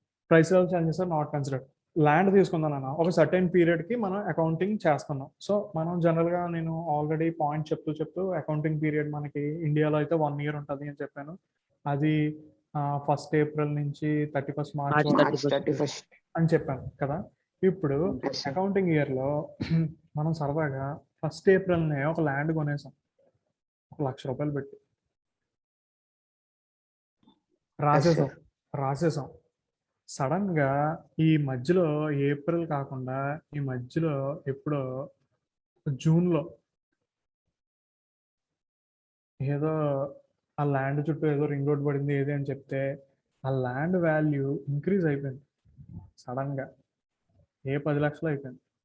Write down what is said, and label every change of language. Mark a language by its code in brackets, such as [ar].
[en] Price level changes are not considered. [te] Land తీసుకుందాం అన్న, ఒక సర్టెన్ పీరియడ్కి మనం అకౌంటింగ్ చేస్తున్నాం. సో మనం జనరల్గా నేను ఆల్రెడీ పాయింట్ చెప్తూ అకౌంటింగ్ పీరియడ్ మనకి ఇండియాలో అయితే 1 year ఉంటుంది అని చెప్పాను. అది 1st April నుంచి 31st March [en] March March 31st. [te] అని చెప్పాను కదా. ఇప్పుడు [en] Yes, sir. [te] అకౌంటింగ్ ఇయర్లో మనం సరదాగా 1st April ఒక ల్యాండ్ కొనేసాం, 1 లక్ష రూపాయలు పెట్టి రాసేసాం. సడన్ గా ఈ మధ్యలో ఏప్రిల్ కాకుండా ఈ మధ్యలో ఎప్పుడో జూన్లో ఏదో ఆ ల్యాండ్ చుట్టూ ఏదో రింగ్ రోడ్ పడింది ఏది అని చెప్తే ఆ ల్యాండ్ వాల్యూ ఇంక్రీజ్ అయిపోయింది సడన్ గా, 10 లక్షలు అయిపోయింది.